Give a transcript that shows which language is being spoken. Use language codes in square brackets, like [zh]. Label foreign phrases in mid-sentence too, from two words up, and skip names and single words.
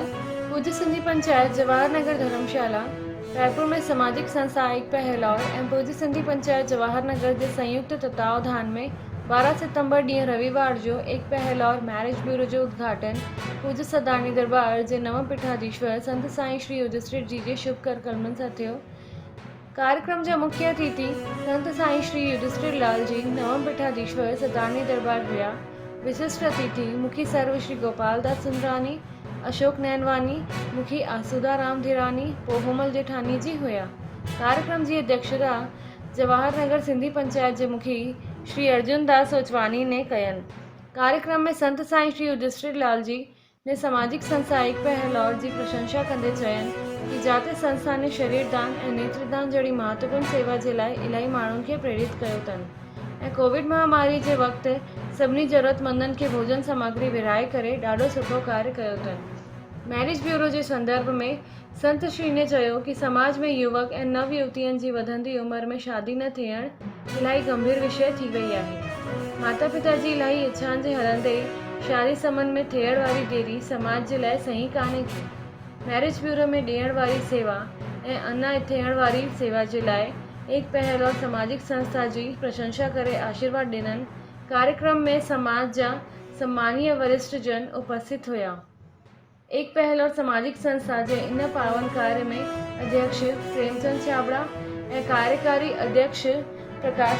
[sd] पूज्य सिंधी पंचायत जवाहर नगर धर्मशाला रायपुर में सामाजिक संस्था एक पहलौर ऐं पूज्य सिंधी पंचायत जवाहर नगर के संयुक्त तत्वावधान में 12 सितंबर ॾींहुं रविवार जो एक पहलौर मैरिज ब्यूरो जो उद्घाटन पूज्य सदानी दरबार जे नव पीठाधीश्वर संत साईं श्री युधिष्ठिर जी के शुभ करकमलनि सां थियो। कार्यक्रम जा मुख्य अतिथि संत साईं श्री युधिष्ठिर लाल जी नव पीठाधीश्वर सदानी दरबार हुआ। विशिष्ट अतिथि मुखी सर्व श्री गोपाल दास सुंदरानी, अशोक नैनवानी, मुखी आसूदा राम धीरानी, पोहोमल जेठानी जी हुआ। कार्यक्रम की अध्यक्षता जवाहर नगर सिंधी पंचायत के मुखी श्री अर्जुन दास ओचवानी ने कयन। कार्यक्रम में संत साईं श्री युधिष्ठिर लाल जी ने सामाजिक संस्था एक पहलौर की प्रशंसा कंदे चयन कि जाते संस्था ने शरीर दान और नेत्रदान जड़ी महत्वपूर्ण सेवा के लिए इलाही माण्हुनि के प्रेरित कयो अथनि ऐं कोविड महामारी के वक्त सभी जरूरतमंदन के भोजन सामग्री विराए करे ढाढो सुठो कार्य कयो अथनि। मैरिज ब्यूरो के संदर्भ में संत श्री ने कहो कि [hi] समाज में युवक और नव युवतियों की [sd] वधंदी उम्र में शादी न थियण इलाही गंभीर विषय थी वही है। माता पिता की इलाही इच्छाउनि के हलंदे शादी संबंध में थियण वारी देरी समाज के लिए सही कान्हे की। मैरिज ब्यूरो में ॾियण वारी सेवा ऐं अञा थियण वारी सेवा के लिए एक पहलौर सामाजिक संस्था की प्रशंसा करे आशीर्वाद ॾिननि। कार्यक्रम में समाज जा सम्मानीय वरिष्ठ जन उपस्थित हुआ। एक पहलौर सामाजिक संस्था के इन पावन कार्य में अध्यक्ष प्रेमचंद छाबड़ा और कार्यकारी अध्यक्ष प्रकाश